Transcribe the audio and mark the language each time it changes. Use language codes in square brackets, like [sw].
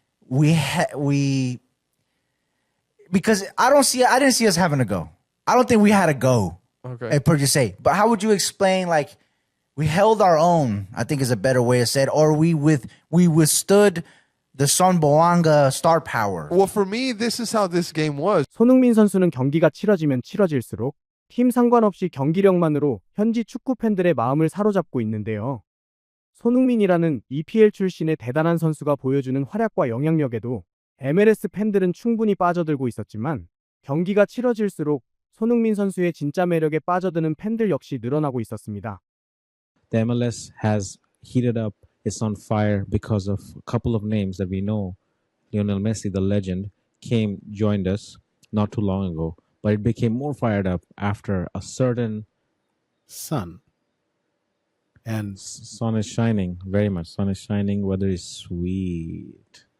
[en] Because I didn't see us having to go. I don't think we had to go. Okay. Per se. But how would you explain, like, we held our own, I think is a better way to say it, or we withstood the Son Bouanga star power? Well, for me, this is how this game was. [ko] 손흥민 선수는 경기가 치러지면 치러질수록 팀 상관없이 경기력만으로 현지 축구 팬들의 마음을 사로잡고 있는데요. 손흥민이라는 EPL 출신의 대단한 선수가 보여주는 활약과 영향력에도 MLS 팬들은 충분히 빠져들고 있었지만 경기가 치러질수록 손흥민 선수의 진짜 매력에 빠져드는 팬들 역시 늘어나고 있었습니다. [en] The MLS has heated up. It's on fire because of a couple of names that we know. Lionel Messi, the legend, joined us not too long ago. But it became more fired up after a certain Son. And Son is shining, very much. Son is shining, weather is sweet.